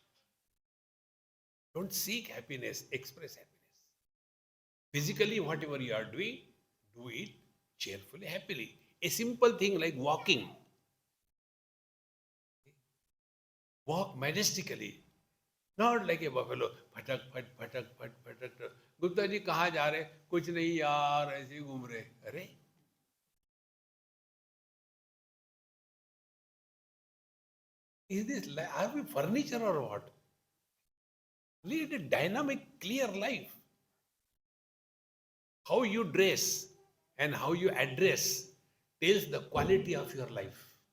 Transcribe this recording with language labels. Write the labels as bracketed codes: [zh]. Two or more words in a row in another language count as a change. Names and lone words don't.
[en] Don't seek happiness, express happiness. Physically, whatever you are doing, do it cheerfully, happily. A simple thing like walking. Walk majestically. Not like a buffalo. Phatak, phat, phatak, phat, phatak. [hi] Gupta ji, कहाँ जा रहे? कुछ नहीं यार, ऐसे ही घूम रहे. Arey? [en] Is this, are we furniture or what? Lead a dynamic, clear life. How you dress and how you address tells the quality of your life.